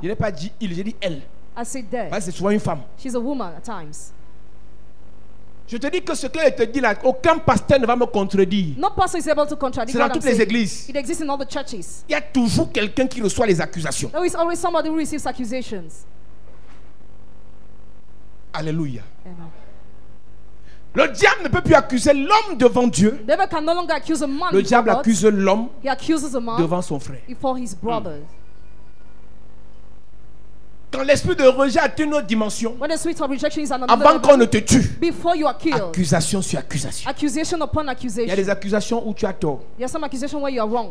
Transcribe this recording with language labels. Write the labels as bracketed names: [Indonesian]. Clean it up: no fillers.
[French] Je n'ai pas dit il, j'ai dit elle. [English] I said there. [French] Parce que c'est souvent une femme. [English] She's a woman at times. [French] Je te dis que ce qu'elle te dit là, aucun pasteur ne va me contredire. [English] No pastor is able to contradict [French] C'est dans [English] what I'm [French] toutes les [English] saying. [French] églises. [English] It exists in all the churches. [French] Il y a toujours quelqu'un qui reçoit les accusations. [English] There is always somebody who receives accusations. [French] Alléluia. [English] Amen. [French] Le diable ne peut plus accuser l'homme devant Dieu. [English] The devil can no longer accuse a man [French] Le [English] before [French] diable [English] God. [French] accuse l'homme [English] He accuses a man [French] devant son frère. [English] before his brothers. [French] Quand l'esprit de rejet atteint une autre dimension, [English] When the spirit of rejection is on another [French] avant qu'on ne [English] level, [French] te tue, [English] before you are killed, [French] accusation sur accusation. [English] accusation upon [French] Il y a [English] accusation. [French] des accusations où tu as tort. [English] There are some accusations where you are wrong,